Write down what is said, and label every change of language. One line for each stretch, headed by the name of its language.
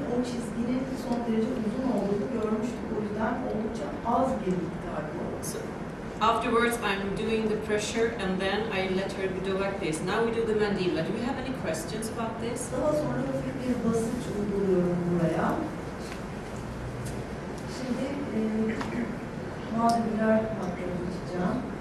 Turkish: O çizginin son derece uzun olduğunu görmüştük. O yüzden oldukça az bir miktar bu.
English: So afterwards I'm doing the pressure and then I let her do like this. Now we do the mandibula. Do we have any questions about this?
Turkish: Daha sonra hafif bir basınç uyguluyorum buraya. Şimdi mandibüler hatları geçeceğim.